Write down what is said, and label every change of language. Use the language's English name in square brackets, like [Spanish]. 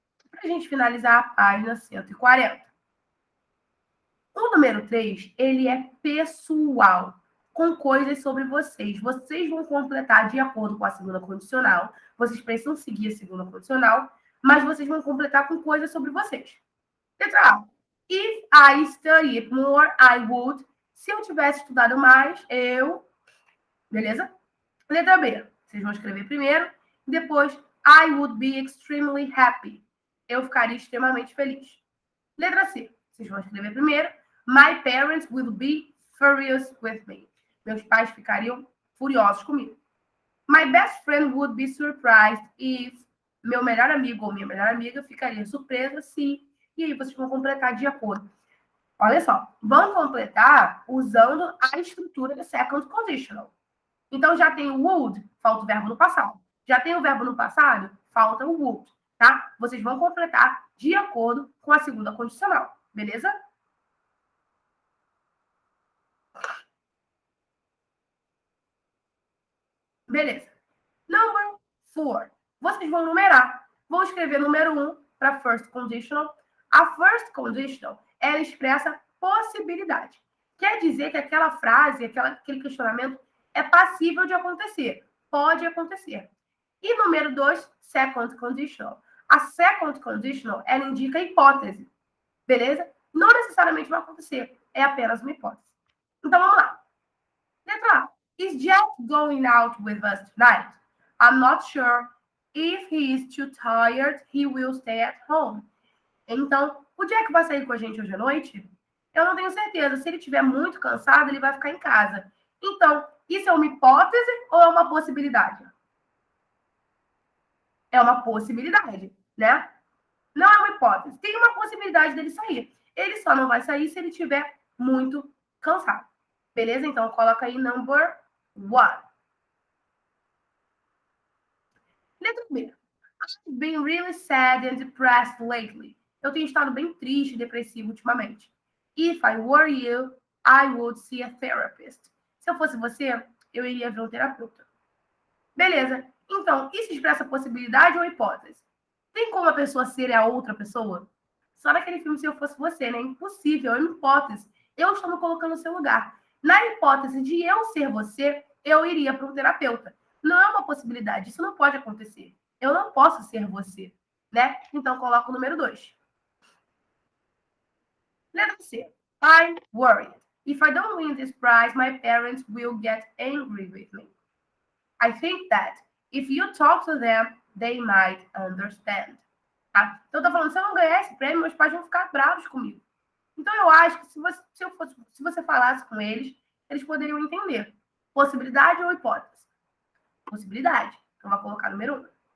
[Portuguese] Para a gente finalizar a página 140. O número 3, ele é pessoal, com coisas sobre vocês. Vocês vão completar de acordo com a segunda condicional. Vocês precisam seguir a segunda condicional, mas vocês vão completar com coisas sobre vocês. Letra A. [English] If I studied more, I would. [Portuguese] Se eu tivesse estudado mais, eu... Beleza? Letra B. Vocês vão escrever primeiro. Depois, [English] I would be extremely happy. [Portuguese] Eu ficaria extremamente feliz. Letra C. Vocês vão escrever primeiro. [English] My parents will be furious with me. [Portuguese] Meus pais ficariam furiosos comigo. [English] My best friend would be surprised if... [Portuguese] Meu melhor amigo ou minha melhor amiga ficaria surpresa se... E aí vocês vão completar de acordo. Olha só. Vão completar usando a estrutura do second conditional. Então, já tem o would, falta o verbo no passado. Já tem o verbo no passado, falta o would, tá? Vocês vão completar de acordo com a segunda condicional, beleza? Beleza. Number 4. Vocês vão numerar. Vão escrever número 1 para first conditional. A first conditional, ela expressa possibilidade. Quer dizer que aquela frase, aquele questionamento é passível de acontecer. Pode acontecer. E número 2, second conditional. A second conditional, ela indica hipótese. Beleza? Não necessariamente vai acontecer. É apenas uma hipótese. Então, vamos lá. Letra A. [English] Is Jack going out with us tonight? I'm not sure. If he is too tired, he will stay at home. [Portuguese] Então, o Jack vai sair com a gente hoje à noite? Eu não tenho certeza. Se ele estiver muito cansado, ele vai ficar em casa. Então, isso é uma hipótese ou é uma possibilidade? É uma possibilidade, né? Não é uma hipótese. Tem uma possibilidade dele sair. Ele só não vai sair se ele estiver muito cansado. Beleza? Então, coloca aí number 1. Letra B. [English] I've been really sad and depressed lately. [Portuguese] Eu tenho estado bem triste e depressivo ultimamente. [English] If I were you, I would see a therapist. [Portuguese] Se eu fosse você, eu iria ver um terapeuta. Beleza. Então, isso expressa possibilidade ou hipótese? Tem como a pessoa ser a outra pessoa? Só naquele filme Se Eu Fosse Você, né? Impossível, é uma hipótese. Eu estou me colocando no seu lugar. Na hipótese de eu ser você, eu iria para um terapeuta. Não é uma possibilidade, isso não pode acontecer. Eu não posso ser você, né? Então, coloca o número 2. Letra C. [English] I'm worried. If I don't win this prize, my parents will get angry with me. I think that if you talk to them, they might understand. [Portuguese] Tá? Então, eu tô falando, se eu não ganhar esse prêmio, meus pais vão ficar bravos comigo. Então, eu acho que se você falasse com eles, eles poderiam entender. Possibilidade ou hipótese? Possibilidade. Então, vai colocar número 1.